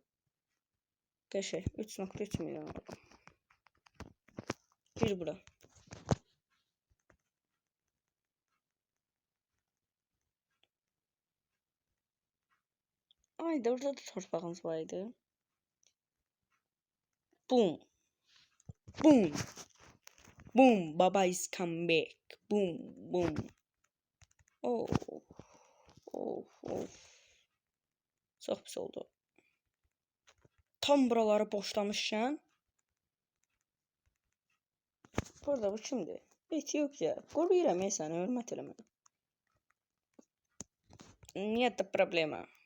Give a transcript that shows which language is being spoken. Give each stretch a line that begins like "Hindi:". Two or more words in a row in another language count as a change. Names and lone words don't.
Azerbaijani: Qəşəng 3.3 milyon ordu. Gir bura. Ayda orada da torpağınız var idi. Boom. Boom.
English: Boom. Baba is come back. Boom. Boom. Of.
Azerbaijani: Çox pis oldu. Tam buraları boşlamışsan. Burada bu kimdir? Etiyopya. Qoruyuram səni, hörmət eləmə.
Russian: Нет problema.